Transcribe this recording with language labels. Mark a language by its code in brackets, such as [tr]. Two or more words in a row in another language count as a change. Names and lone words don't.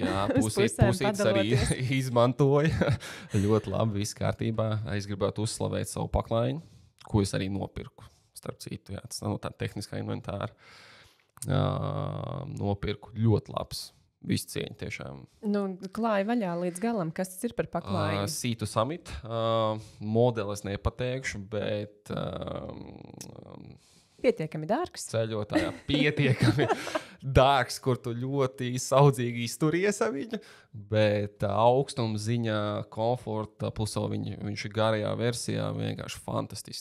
[lv] Pusītis arī izmantoja. Ļoti labi, viss kārtībā. Es gribētu uzslavēt savu paklājiņu, ko es arī nopirku. Starp citu, jā, tas nav tā tehniskā inventāra. Nopirku ļoti labs. Viss cieņa tiešām. Klāja vaļā līdz galam. Kas tas ir par paklājiņu? Sea to Summit. Modelis nepateikšu, bet pietiekami dārgs. Ceļotājā pietiekami dārgs, kur tu ļoti saudzīgi izturies ar viņu, bet augstuma ziņā, komforta, plus viņš ir garajā versijā, vienkārši fantastisks.